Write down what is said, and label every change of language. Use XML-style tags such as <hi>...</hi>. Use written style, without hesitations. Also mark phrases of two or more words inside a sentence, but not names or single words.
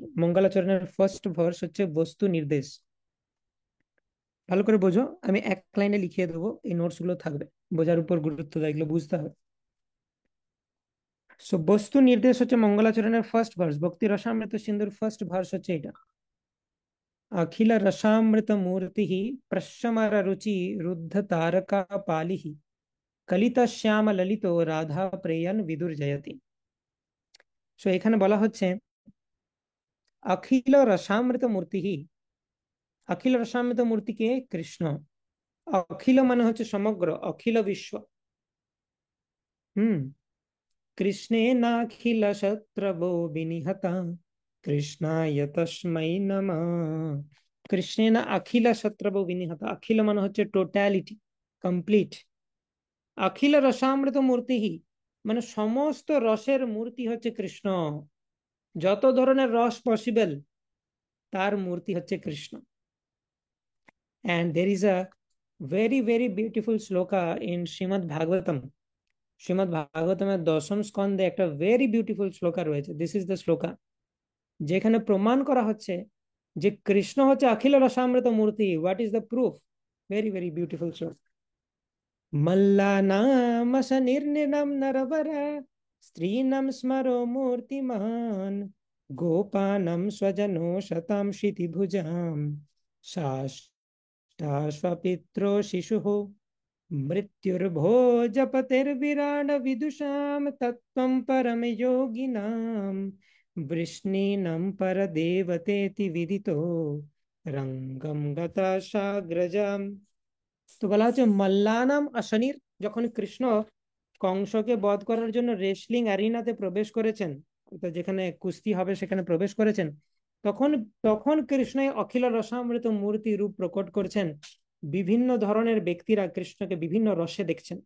<bn>মঙ্গলাচরণের</bn> <en>first verse</en> <bn>হচ্ছে বস্তু নির্দেশ। ভালো করে বোঝো, আমি এক লাইনে লিখিয়ে দেবো, এই নোটস গুলো থাকবে, বোঝার উপর গুরুত্ব দেয়, এগুলো বুঝতে হবে। সো বস্তু নির্দেশ হচ্ছে মঙ্গলাচরণের</bn> <en>first verse.</en> <bn>ভক্তি রসামৃত সিন্ধুর</bn> <en>first verse</en> <bn>হচ্ছে এটা।</bn> <sa>अखिल रसामृत मूर्ति प्रशमर रुचि रुद्ध तारका पाली कलित श्याम ललितो राधा प्रेयन विदुर जयति।</sa> <bn>সো এখানে বলা হচ্ছে</bn> <sa>अखिल रसामृत मूर्ति, अखिल रसामृत मूर्ति</sa> <bn>কে? কৃষ্ণ। अखिल মানে হচ্ছে সমগ্র, অখিল বিশ্ব। হুম।</bn> <sa>কৃষ্ণে নাখিল শত্রবো বিনিহতা কৃষ্ণায় তস্मै নমঃ। কৃষ্ণে না অখিল শত্রবো বিনিহতা,</sa> <bn>অখিল মানে হচ্ছে</bn> <en>totality, complete.</en> <sa>অখিল রসামৃত মূর্তি</sa> <bn>মানে সমস্ত রসের মূর্তি হচ্ছে কৃষ্ণ। যত ধরনের রস পসিবল, তার মূর্তি হচ্ছে কৃষ্ণ।</bn> <en>And there is a very very beautiful shloka in Srimad Bhagavatam.</en> <bn>শ্রীমদ্ ভাগবতমের 10ম স্কন্ধে একটা</bn> <en>very beautiful</en> <bn>শ্লোকা রয়েছে।</bn> <en>this is the shloka,</en> <bn>যেখানে প্রমাণ করা হচ্ছে যে কৃষ্ণ হচ্ছে</bn> <sa>অখিল রসামৃত মূর্তি।</sa> <en>What is the proof? Very very beautiful shlok.</en> <sa>মল্লানাম সনির্নিরম নরবরা স্ত্রীণম স্মরো মূর্তিমান গোপানম স্বজনো শতাম শিতিভুজাম সাষ্টাশ্বপিত্র শিশুঃ मृत्युर्भोजपतिर्विराड विदुषां तत्त्वं परम योगिनां वृष्णीनं परदेवतेति विदितो रंगम गता साग्रजाम।</sa> <bn>তো বলা হচ্ছে</bn> <sa>মল্লানাম অশনির,</sa> <bn>যখন কৃষ্ণ কংসকে বধ করার জন্য</bn> <en>wrestling arenaতে</en> <bn>প্রবেশ করেছেন, অর্থাৎ যেখানে কুস্তি হবে সেখানে প্রবেশ করেছেন, তখন তখন কৃষ্ণ</bn> <sa>অখিল রসামৃত মূর্তি</sa> <bn>রূপ প্রকট করছেন। বিভিন্ন ধরনের ব্যক্তিরা কৃষ্ণকে বিভিন্ন রসে দেখছেন।</bn>